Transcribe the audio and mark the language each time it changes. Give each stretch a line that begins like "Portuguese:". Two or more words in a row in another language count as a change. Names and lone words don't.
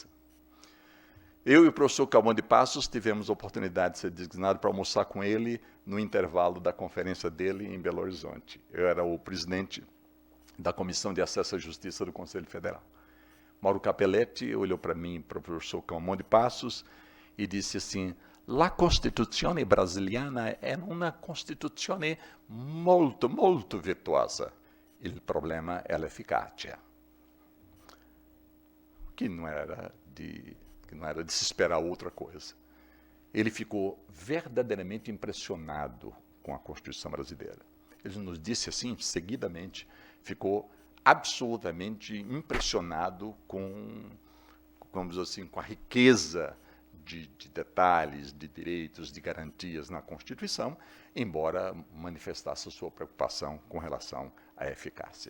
Portuguese: Eu e o professor Calmon de Passos tivemos a oportunidade de ser designado para almoçar com ele no intervalo da conferência dele em Belo Horizonte. Eu era o presidente da Comissão de Acesso à Justiça do Conselho Federal. Mauro Capelletti olhou para mim, para o professor Calmon de Passos, e disse assim:
Italian: La Costituzione brasiliana è una Costituzione molto, molto virtuosa. Il problema è l'efficacia.
Portuguese: Que não era de se esperar outra coisa. Ele ficou verdadeiramente impressionado com a Constituição brasileira. Ele nos disse assim, seguidamente, ficou absolutamente impressionado com, vamos dizer assim, com a riqueza de detalhes, de direitos, de garantias na Constituição, embora manifestasse a sua preocupação com relação à eficácia.